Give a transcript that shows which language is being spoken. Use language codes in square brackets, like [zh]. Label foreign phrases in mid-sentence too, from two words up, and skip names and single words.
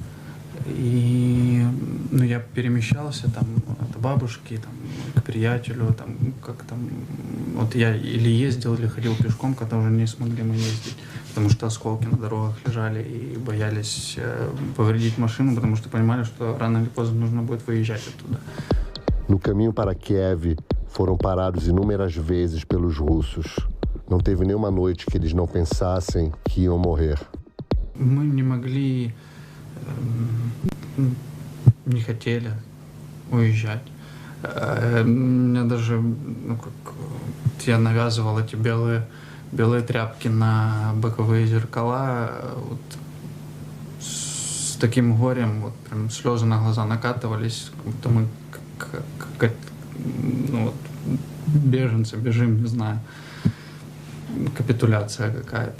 [ru] И ну, я перемещался там от бабушки там, к приятелю, там, как там, вот я или ездил, или ходил пешком, когда уже не смогли мы ездить, потому что осколки на дорогах lежали и боялись повредить машину, потому что понимали, что рано или поздно нужно будет выезжать оттуда. [pt] No caminho para Kiev, foram parados inúmeras vezes pelos russos. Não teve nenhuma noite que eles não pensassem que iam morrer. [ru] Мы не могли, не хотели уезжать. Меня даже, ну, как я навязывал эти белые тряпки на боковые зеркала, вот, с таким горем, вот прям слезы на глаза накатывались, как будто мы ну, вот, беженцы, бежим, не знаю, капитуляция какая-то.